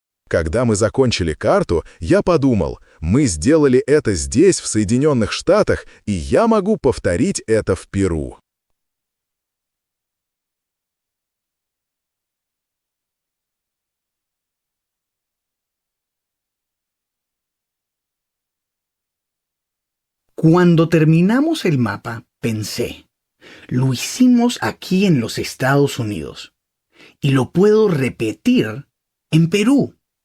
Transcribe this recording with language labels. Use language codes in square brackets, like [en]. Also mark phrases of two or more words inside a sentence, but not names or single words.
[ru] Когда мы закончили карту, я подумал, мы сделали это здесь, в Соединенных Штатах, и я могу повторить это в Перу. [es] Cuando terminamos el mapa, pensé, lo hicimos aquí en los Estados Unidos y lo puedo repetir en Perú.